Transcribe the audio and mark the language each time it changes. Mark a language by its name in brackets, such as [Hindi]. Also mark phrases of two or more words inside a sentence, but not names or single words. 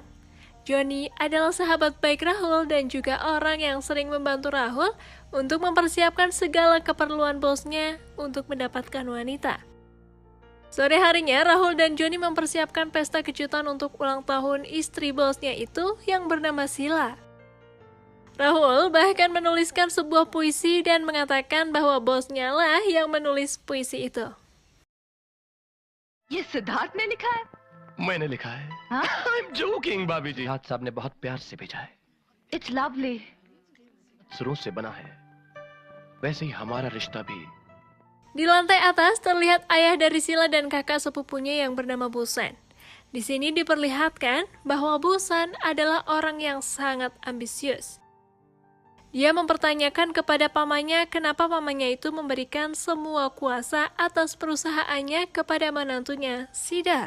[Indonesian] Johnny adalah sahabat baik Rahul dan juga orang yang sering membantu Rahul untuk mempersiapkan segala keperluan bosnya untuk mendapatkan wanita. Sore harinya, Rahul dan Johnny mempersiapkan pesta kejutan untuk ulang tahun istri bosnya itu yang bernama Sila. Rahul bahkan menuliskan sebuah puisi dan mengatakan bahwa bosnya lah yang menulis puisi itu. [Hindi] ये सिद्धार्थ ने लिखा है? मैंने लिखा है। हाँ? [English] I'm joking, [Hindi] भाभी जी। सिद्धार्थ साहब ने बहुत प्यार से भेजा है। [English] It's lovely. [Hindi] सुरों से बना है, वैसे ही हमारा रिश्ता भी। [Indonesian] Di lantai atas terlihat ayah dari Sila dan kakak sepupunya yang bernama Busan. Di sini diperlihatkan bahwa Busan adalah orang yang sangat ambisius. Dia mempertanyakan kepada pamannya kenapa pamannya itu memberikan semua kuasa atas perusahaannya kepada menantunya, Siddharth.